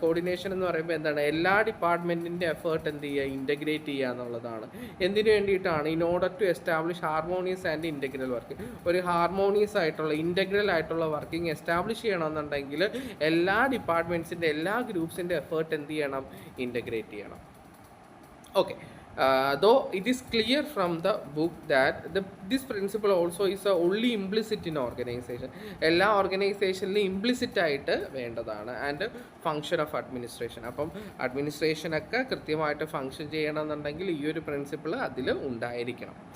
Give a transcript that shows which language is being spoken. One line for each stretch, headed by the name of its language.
Malayalam: Coordination എന്ന് പറയുമ്പോൾ എന്താണ്, എല്ലാ ഡിപ്പാർട്ട്മെൻറ്റിൻ്റെ എഫേർട്ട് എന്ത് ചെയ്യുക, ഇൻ്റഗ്രേറ്റ് ചെയ്യുക എന്നുള്ളതാണ്. എന്തിനു വേണ്ടിയിട്ടാണ്?
English: In order to establish harmonious and integral working.
Malayalam: ഒരു ഹാർമോണിയസ് ആയിട്ടുള്ള ഇൻ്റഗ്രൽ ആയിട്ടുള്ള വർക്കിംഗ് എസ്റ്റാബ്ലിഷ് ചെയ്യണമെന്നുണ്ടെങ്കിൽ എല്ലാ ഡിപ്പാർട്ട്മെൻറ്റ്സിൻ്റെ, എല്ലാ ഗ്രൂപ്പ്സിൻ്റെ എഫേർട്ട് എന്ത് ചെയ്യണം, ഇൻ്റഗ്രേറ്റ് ചെയ്യണം.
English: Okay, though it is clear from the book that this principle also is only implicit in organization.
Malayalam: എല്ലാ ഓർഗനൈസേഷനിലും ഇംപ്ലിസിറ്റ് ആയിട്ട് വേണ്ടതാണ്.
English: And function of administration.
Malayalam: അപ്പം അഡ്മിനിസ്ട്രേഷനൊക്കെ കൃത്യമായിട്ട് ഫങ്ഷൻ ചെയ്യണമെന്നുണ്ടെങ്കിൽ ഈ ഒരു പ്രിൻസിപ്പിൾ അതിൽ ഉണ്ടായിരിക്കണം.